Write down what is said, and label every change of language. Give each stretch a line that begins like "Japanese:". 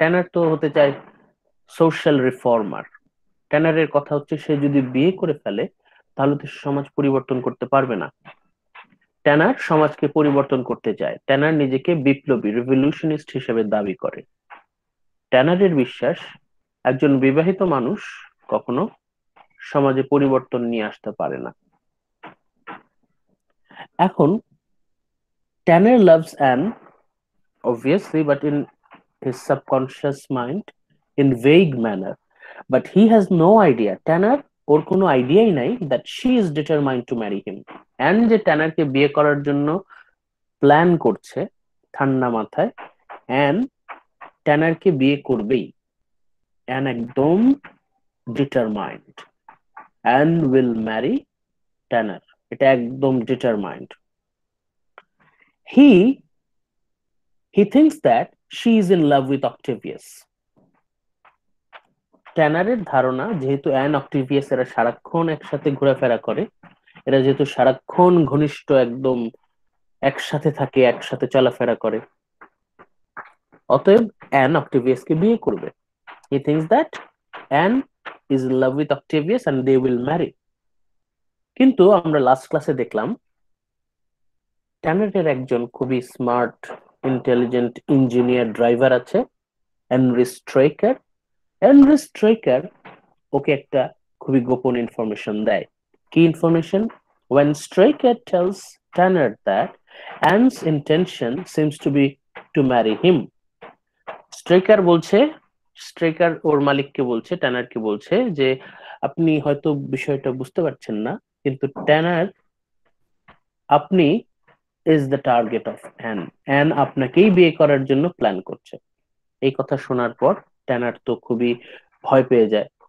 Bangla: ট্যানার তো হতে চায় সোশ্যাল রিফর্মার। ট্যানারের কথা হচ্ছে সে যদি বিয়ে করে ফেলে তাহলে তো সমাজ পরিবর্তন করতে পারবে না। ট্যানার সমাজকে পরিবর্তন করতে চায়। ট্যানার নিজেকে বিপ্লবী, রেভলিউশনিস্ট হিসেবে দাবি করে। ট্যানারের বিশ্বাস একজন বিবাহিত মানুষ কখনো সমাজে পরিবর্তন নিয়ে আসতে পারে না।
English: এখন Tanner loves Ann obviously, but in his subconscious mind, in vague manner. But he has no idea. Tanner
Bangla: ওর কোনো আইডিয়াই নাই
English: that she is determined to marry him.
Bangla: and যে ট্যানারকে বিয়ে করার জন্য প্ল্যান করছে ঠান্ডা মাথায়, and ট্যানারকে বিয়ে করবেই, and একদম ডিটারমাইন্ড, and
English: will marry
Bangla: ট্যানার, এটা একদম determined.
English: he thinks that she is in love with Octavius.
Bangla: ট্যানারের ধারণা যেহেতু অ্যান অক্টেভিয়াস এরা সারাক্ষণ একসাথে ঘোরাফেরা করে, এরা যেহেতু সারাক্ষণ ঘনিষ্ঠ, একদম একসাথে থাকে, একসাথে চলাফেরা করে, অতএব অ্যান অক্টেভিয়াসকে বিয়ে করবে।
English: He thinks that Ann is in love with Octavius and they will marry.
Bangla: কিন্তু আমরা লাস্ট ক্লাসে দেখলাম ট্যানারের একজন খুবই স্মার্ট, ইন্টেলিজেন্ট ইঞ্জিনিয়ার ড্রাইভার আছে, হেনরি স্ট্রেকার। হেনরি স্ট্রেকার ওকে একটা খুবই গোপন ইনফরমেশন দেয়। কি information?
English: When Straker tells Tanner that Anne's intention seems to be to marry him.
Bangla: স্ট্রেকার বলছে, স্ট্রেকার ওর মালিককে বলছে, ট্যানারকে বলছে যে আপনি হয়তো বিষয়টা বুঝতে পারছেন না, কিন্তু ট্যানার আপনি
English: Is the target of Ann.
Bangla: An আপনাকেই বিয়ে করার জন্য প্ল্যান করছে। এই কথা শোনার পর ট্যানার তো খুবই ভয় পেয়ে যায়।